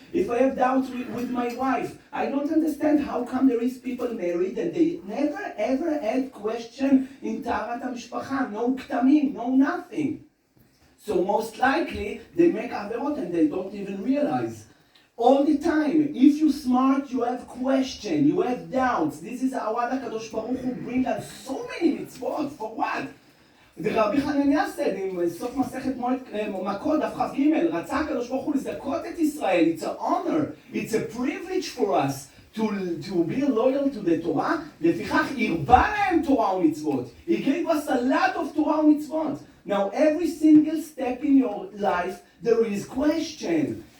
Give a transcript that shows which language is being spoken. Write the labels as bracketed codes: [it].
[en] If I have doubts with my wife, I don't understand how come there is people married and they never ever had question in Taharat HaMishpacha, no ktamim, no nothing. So most likely, they make averot and they don't even realize. All the time, if you're smart, you have question, you have doubts. This is how HaKadosh Baruch Hu bring us so many mitzvot. For what? The Rabbi Hanania said in [he] סוף מסכת מכות, דף כ"ג, רצה הקדוש ברוך הוא לזכות את ישראל. [en] It's an honor, it's a privilege for us to be loyal to the Torah. [he] לפיכך הרבה להם תורה ומצוות. [en] He gave us a lot of תורה ומצוות. Now every single step in your life, there is question.